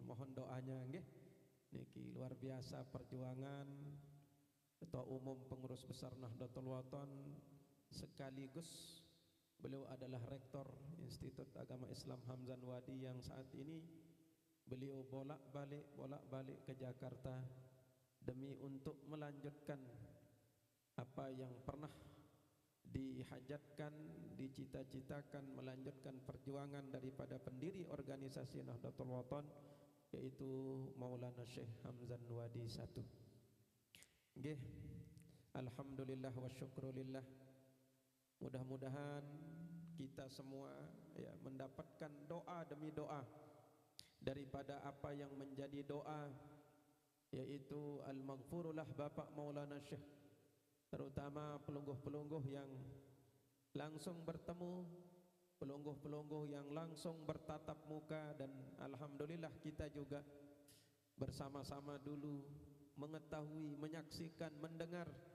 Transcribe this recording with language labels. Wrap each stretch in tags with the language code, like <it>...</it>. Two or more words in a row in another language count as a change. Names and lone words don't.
<id>Mohon doanya nggih. Niki luar biasa perjuangan Ketua Umum Pengurus Besar Nahdlatul Wathon, sekaligus beliau adalah Rektor Institut Agama Islam Hamzan Wadi yang saat ini beliau bolak-balik ke Jakarta demi untuk melanjutkan apa yang pernah dihajatkan, dicita-citakan, melanjutkan perjuangan daripada pendiri organisasi Nahdlatul Wathon, yaitu Maulana Syekh Hamzan Wadi I.</id> <ar>Nggih, الحمد لله والشكر لله.</ar> <id>Mudah-mudahan kita semua mendapatkan doa demi doa daripada apa yang menjadi doa, yaitu al-maghfurullah Bapak Maulana Syekh, terutama pelungguh-pelungguh yang langsung bertemu, pelungguh-pelungguh yang langsung bertatap muka, dan alhamdulillah kita juga bersama-sama dulu mengetahui, menyaksikan, mendengar</id>